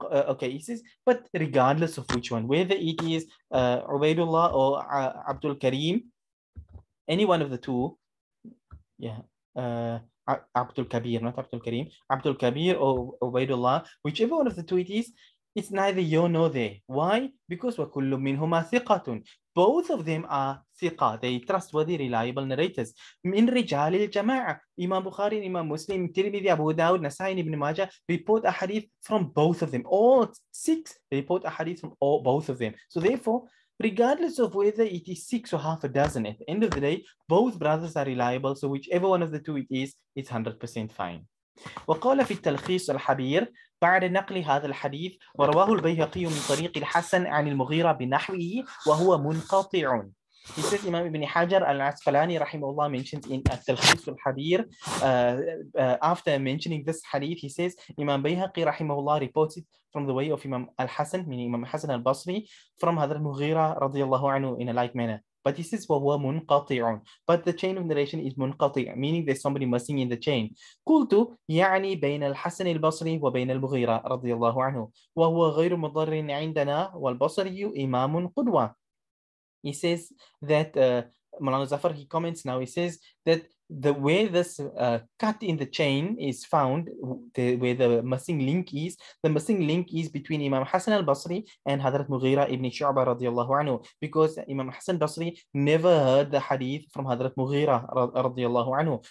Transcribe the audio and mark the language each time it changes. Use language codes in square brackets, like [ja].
[en] Okay, he says, but regardless of which one, whether it is Ubaidullah or Abdul Karim, any one of the 2, yeah, Abdul Kabir, not Abdul Karim, Abdul Kabir or Ubaidullah, whichever one of the 2 it is, it's neither you nor they. Why? Because [ar] وَكُلُّ مِنْهُمَا ثِقَةٌ. [en] Both of them are thiqa, they trustworthy, reliable narrators. [ar] Min rijal al-jama'a. [en] Imam Bukhari, Imam Muslim, Tirmidhi, Abu Dawud, Nasai, and Ibn Majah report a hadith from both of them. All 6 report a hadith from both of them. So therefore, regardless of whether it is 6 or half a dozen, at the end of the day, both brothers are reliable. So whichever one of the 2 it is, it's 100% fine. [ar] وقال في التلخيص الحبير بعد نقل هذا الحديث ورواه البيهقي من طريق الحسن عن المغيرة بنحوه وهو منقطع. [en] He says Imam Ibn Hajar al-Asqalani rahimahullah mentions in At-Talkhis al-Habir after mentioning this hadith, he says Imam Bayhaqi rahimahullah reports it from the way of Imam al-Hasan, meaning Imam Hasan al-Basri, from Hadrat Mughira radiyallahu anhu in a like manner. But he says [ar] وَهُوَ مُنْقَطِعٌ. [en] But the chain of narration is [ar] منقطع, [en] meaning there's somebody missing in the chain. [ar] قلت يعني بين الحسن البصري وبين المغيرة رضي الله عنه وهو غير مضر عندنا والبصري إمام قدوة. [en] He says that Mulana Zafar, he comments now, he says that the way this cut in the chain is found, where the missing link is, the missing link is between Imam Hassan al-Basri and Hadrat Mughira ibn Shu'bah radiallahu anhu, because Imam Hassan al-Basri never heard the hadith from Hadrat Mughira radiallahu anhu.